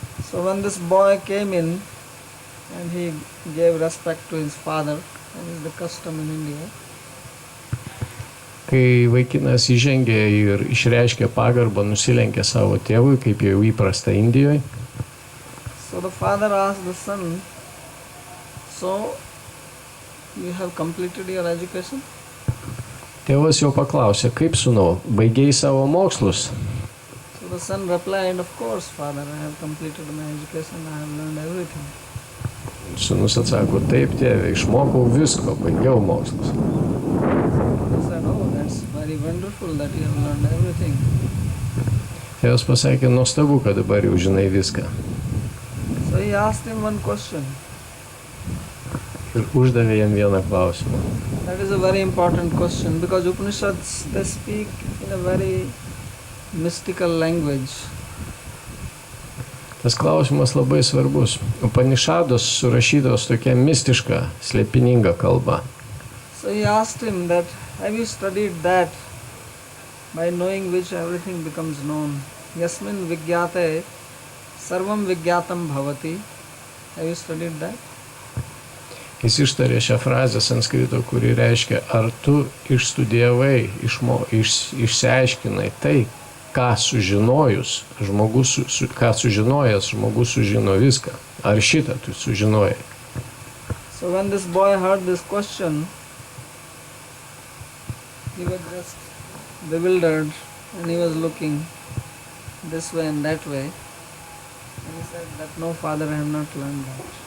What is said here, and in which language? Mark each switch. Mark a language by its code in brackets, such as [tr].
[en] So when this boy came in and he gave respect to his father, that is the custom in India. [lt] Kai vaikinas įžengė ir išreiškė pagarbą, nusilenkė savo tėvui, kaip jau įprasta Indijoje. [en] So the father asked the son, so you have completed your education? [lt] Tėvas jau paklausė, kaip sūnau, baigei savo mokslus? [en] So the son replied, of course, father, I have completed my education, I have learned everything. [lt] Sūnus atsako, taip tėve, išmokau visko, baigiau mokslus. [en] He said, oh, that's very wonderful that you have learned everything. [lt] Tėvas pasakė, nuostabu, kad dabar jau žinai viską. [en] So he asked him one question. [lt] Ir uždavė jam vieną klausimą. [en] That is a very important question because Upanishads, they speak in a very mystical language. [lt] Tas klausimas labai svarbus. Upanishados surašytos tokia mistiška, slėpininga kalba. [en] So he asked him that, have you studied that by knowing which everything becomes known? [sa] Yasmin vigyate sarvam vigyatam bhavati. [en] Have you studied that? [lt] Jis ištarė šią frazę sanskrito, kuri reiškia, ar tu išstudijavai, išsiaiškinai tai, ką sužinojęs žmogus sužino viską. Ar šitą tu sužinojai? [en] So when this boy heard this question, he was just bewildered and he was looking this way and that way. And he said that no, father, I have not learned that.